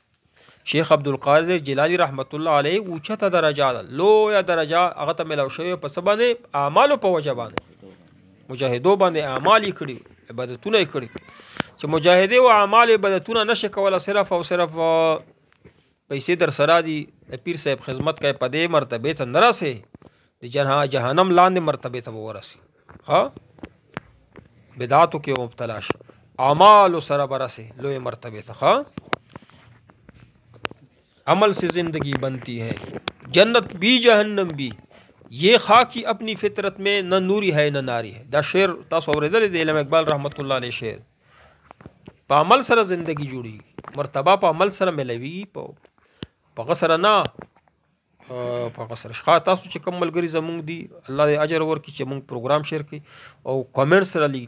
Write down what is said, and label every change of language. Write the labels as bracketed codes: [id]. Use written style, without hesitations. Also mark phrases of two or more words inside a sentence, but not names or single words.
[ps] شیخ عبدالقادر جیلانی رحمت الله علیه اوچته درجه ده لویه درجه هغه ته میلاو شوې په څه باندې اعمالو په وجه باندې مجاهدو باندې اعمال یې کړي عبادتونه یې کړي چې مجاهدې و اعمال عبادتونه نشي کولی صرف او صرف پیسې در سره دي د پیر صاحب خدمت کوي په دې مرتبې ته نه رسې د جهنم لاندې مرتبې ته به ورسې بدعاتو کې مبتلا شي اعمالو سره به رسې لویې مرتبې ته [ur] عمل سے زندگی بنتی ہے جنت بھی جہنم بھی، یہ خاکی اپنی فطرت میں نہ نوری ہے نہ ناری ہے. [ps] دا شعر تاسو اورېدلی دی علامه اقبال رحمت الله علیه شعر. په عمل سره زندگی جوړي، مرتبه په عمل سره ملوي، په غسر نه په غسر شخا. تاسو چې کوم ملګري زمونږ دي الله دې اجر ورکړي چې مونږ پروګرام شیر کړي او کمنټس را لګي.